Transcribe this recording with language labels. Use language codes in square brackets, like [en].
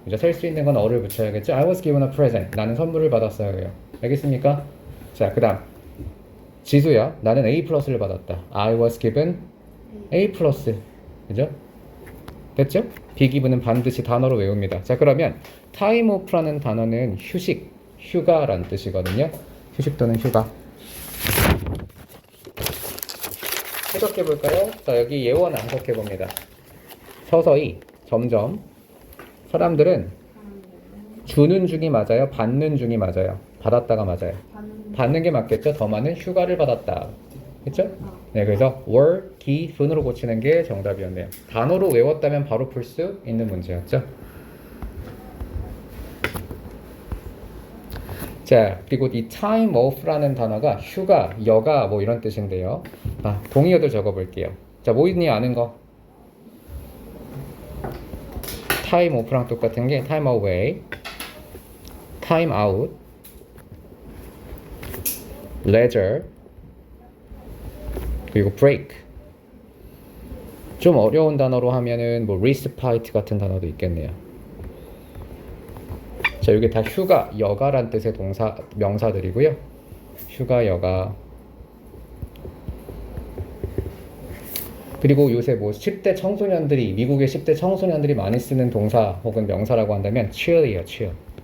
[ko] 이제 셀 수 있는 건 어를 붙여야겠죠. [en] I was given a present. [ko] 나는 선물을 받았어요. 알겠습니까? 자, 그 다음 지수야. 나는 A 플러스를 받았다. [en] I was given A 플러스. [ko] 그죠? 됐죠? be given은 반드시 단어로 외웁니다. 자, 그러면 time off라는 단어는 휴식, 휴가라는 뜻이거든요. 휴식 또는 휴가. 해석해 볼까요? 자, 여기 예원 암석해 봅니다. 서서히 점점 사람들은 주는 중이 맞아요? 받는 중이 맞아요? 받았다가 맞아요? 받는 게 맞겠죠? 더 많은 휴가를 받았다. 그렇죠? 네, 그래서 were, given으로 고치는 게 정답이었네요. 단어로 외웠다면 바로 풀 수 있는 문제였죠. 자, 그리고 이 time off라는 단어가 휴가, 여가 뭐 이런 뜻인데요. 아, 동의어들 적어볼게요. 자, 뭐 있니 아는 거? [en] time off랑 [ko] 똑같은 게 [en] time away, time out, leisure, 그리고 break. [ko] 좀 어려운 단어로 하면은 뭐 respite 같은 단어도 있겠네요. 자, 이게 다 휴가, 여가란 뜻의 동사, 명사들이고요. 휴가, 여가. 그리고 요새 뭐 10대 청소년들이, 미국의 10대 청소년들이 많이 쓰는 동사 혹은 명사라고 한다면 chill이에요, chill.